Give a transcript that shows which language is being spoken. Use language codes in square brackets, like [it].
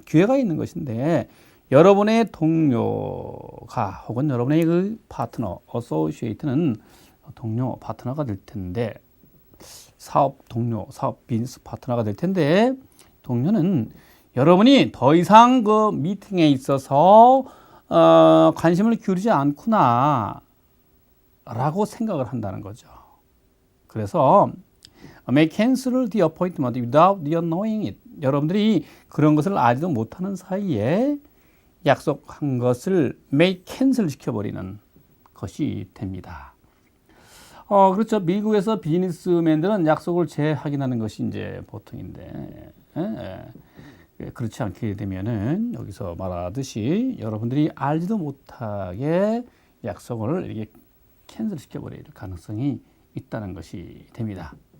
[ko] 기회가 있는 것인데, 여러분의 동료가 혹은 여러분의 그 파트너, 어소시에이트는 동료, 파트너가 될 텐데, 사업 동료, 사업 비즈니스 파트너가 될 텐데, 동료는 여러분이 더 이상 그 미팅에 있어서 관심을 기울이지 않구나 라고 생각을 한다는 거죠. 그래서 [en] may cancel the appointment without your knowing it. [ko] 여러분들이 그런 것을 알지도 못하는 사이에 약속한 것을 may cancel 시켜버리는 것이 됩니다. 그렇죠. 미국에서 비즈니스맨들은 약속을 재확인하는 것이 이제 보통인데, 그렇지 않게 되면은 여기서 말하듯이 여러분들이 알지도 못하게 약속을 이렇게 캔슬 시켜버릴 가능성이 있다는 것이 됩니다.